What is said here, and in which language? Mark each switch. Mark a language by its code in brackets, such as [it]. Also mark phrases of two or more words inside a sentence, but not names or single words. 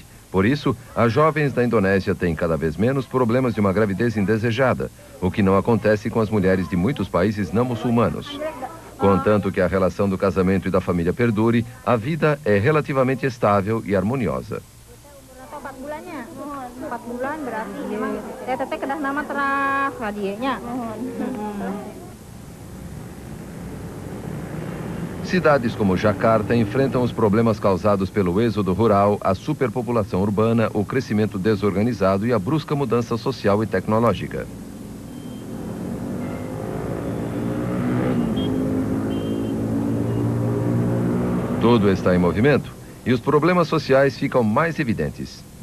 [pt] Por isso, as jovens da Indonésia têm cada vez menos problemas de uma gravidez indesejada, o que não acontece com as mulheres de muitos países não muçulmanos. Contanto que a relação do casamento e da família perdure, a vida é relativamente estável e harmoniosa. [su] 4 bulan berarti memang teteh kedah nama teras hadiahnya. [pt] Cidades como Jakarta enfrentam os problemas causados pelo êxodo rural, a superpopulação urbana, o crescimento desorganizado e a brusca mudança social e tecnológica. Tudo está em movimento e os problemas sociais ficam mais evidentes.